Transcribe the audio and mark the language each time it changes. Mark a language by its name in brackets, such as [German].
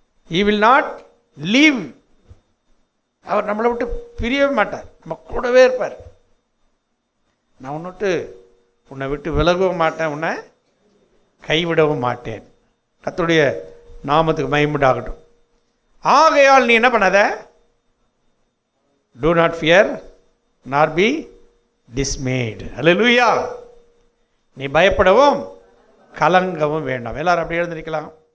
[English] He will not leave. [Tamil] அவர் நம்மளை விட்டு பிரியவே மாட்டார், நம்ம கூடவே இருப்பார். நான் உன்னை விட்டு விலகவும் மாட்டேன், உன்னை கைவிடவும் மாட்டேன். கர்த்தருடைய நாமத்துக்கு மகிமை உண்டாகட்டும். ஆகையால் நீ என்ன பண்ணாத, [English] do not fear nor be dismayed. [Tamil] Hallelujah. நீ பயப்படவும் கலங்கவும் வேண்டாம். எல்லாரும் அப்படியே எழுந்திருக்கலாம்.